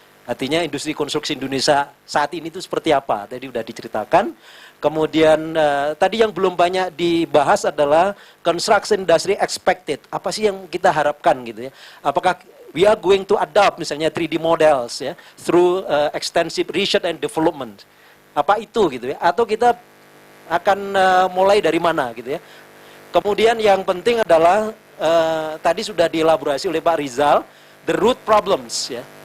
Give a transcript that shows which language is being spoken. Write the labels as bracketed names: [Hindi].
[Indonesian] Artinya industri konstruksi Indonesia saat ini itu seperti apa, tadi sudah diceritakan. Kemudian tadi yang belum banyak dibahas adalah [English] construction industry expected. [Indonesian] Apa sih yang kita harapkan gitu ya. [English] Apakah we are going to adopt misalnya 3D models ya through extensive research and development. [Indonesian] Apa itu gitu ya. Atau kita akan mulai dari mana gitu ya. Kemudian yang penting adalah tadi sudah dielaborasi oleh Pak Rizal, [English] the root problems [Indonesian] ya.